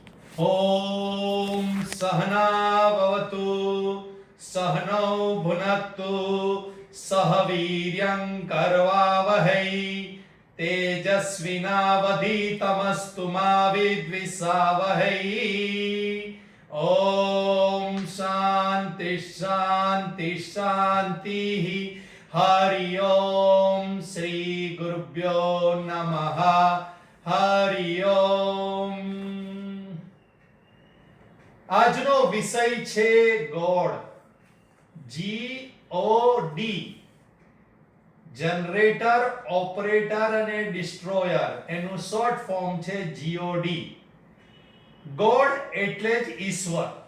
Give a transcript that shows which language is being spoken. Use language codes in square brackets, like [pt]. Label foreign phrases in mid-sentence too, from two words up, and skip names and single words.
[sa] ॐ सहनाववतु सहनौ भुनक्तु सह वीर्यं करवावहै तेजस्विनावधीतमस्तु मा विद्विषावहै। ॐ शान्ति शान्ति शान्तिः। हरि ओम श्री गुरुभ्यो नमः। हरि ओम। [gu] આજનો વિષય છે ગોડ, GOD, [en] Generator, Operator [gu] અને ડિસ્ટ્રોયર. એનું [en] short form [gu] છે GOD. ગોડ એટલે જ ઈશ્વર.